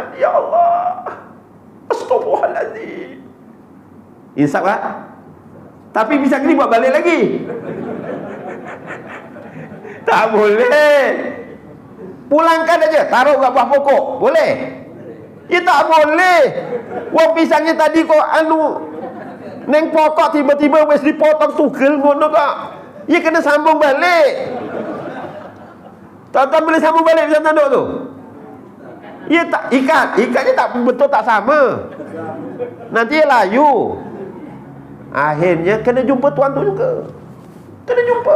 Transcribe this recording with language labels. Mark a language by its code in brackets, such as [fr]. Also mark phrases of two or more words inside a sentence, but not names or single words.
[ar] يا الله، أستغفر الله العظيم. [ms] Insaf lah. Tapi pisang ni buat balik lagi. Tak boleh. Pulangkan aja, taruh kat buah pokok. Boleh? Ya tak boleh. Wah, pisangnya tadi [jv] kok neng pokok tiba-tiba wes dipotong tugel ngono kok. [ms] Ya kena sambung balik. Tuan-tuan boleh sambung balik pisang tanduk tu? Ya tak, ikatnya tak betul, tak sama. Nanti layu. Akhirnya kena jumpa tuan tu juga. Kena jumpa.